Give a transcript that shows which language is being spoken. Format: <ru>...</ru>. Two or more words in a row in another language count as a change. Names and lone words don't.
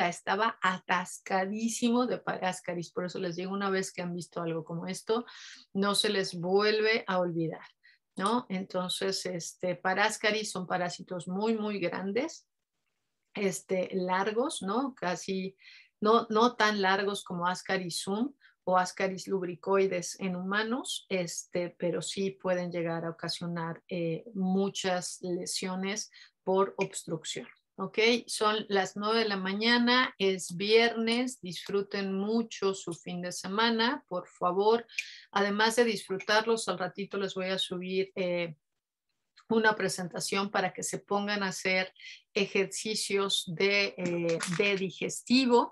<es>Estaba atascadísimo de paráscaris. Por eso les digo, una vez que han visto algo como esto, no se les vuelve a olvidar, ¿no? Entonces, paráscaris son parásitos muy, muy grandes, largos, ¿no? Casi, no tan largos como Ascaris sum o Ascaris lubricoides en humanos, pero sí pueden llegar a ocasionar muchas lesiones por obstrucción. ¿Ok? Son las 9 de la mañana, es viernes, disfruten mucho su fin de semana, por favor. Además de disfrutarlos, al ratito les voy a subir una presentación para que se pongan a hacer ejercicios de digestivo.</es>